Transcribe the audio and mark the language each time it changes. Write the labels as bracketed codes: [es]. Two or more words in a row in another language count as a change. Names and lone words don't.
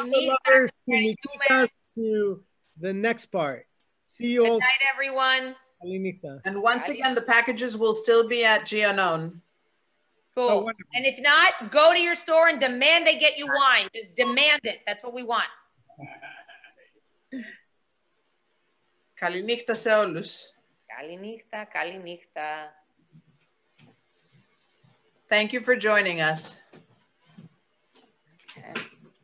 [en] To the next part. See you all. Good night, everyone. And once again, the packages will still be at Giannone. Cool. Oh, and if not, go to your store and demand they get you wine. Just demand it. That's what we want. [el] Καληνύχτα σε όλους. Καληνύχτα, καληνύχτα. [en] Thank you for joining us. Okay.